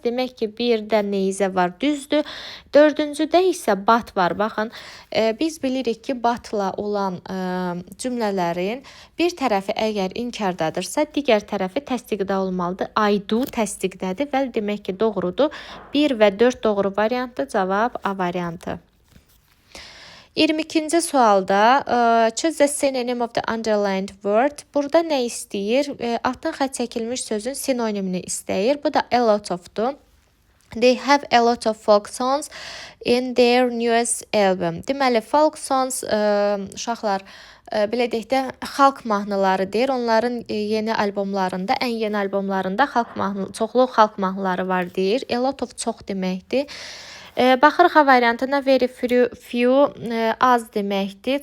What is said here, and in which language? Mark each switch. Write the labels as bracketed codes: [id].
[az] Demək ki, 1-də neyzə var, düzdür. 4-cüdə isə but var. Baxın, biz bilirik ki, butla olan cümlələrin bir tərəfi əgər inkardadırsa, digər tərəfi təsdiqdə olmalıdır. I do təsdiqdədir və demək ki, doğrudur. 1 və 4 doğru variantdır. Cavab A variantı. 22-ci sualda [en] choose the synonym of the underlined word. [az] Burada nə istəyir? Altdan xətt çəkilmiş sözün sinonimini istəyir. Bu da a lot of-dur. [en] They have a lot of folk songs in their newest album. [az] Deməli, folk songs uşaqlar belə deyək də xalq mahnılarıdır. Onların yeni albomlarında, ən yeni albomlarında çoxlu xalq mahnıları var deyir. A lot of çox deməkdir. Baxırıq A variantına very few az deməkdir.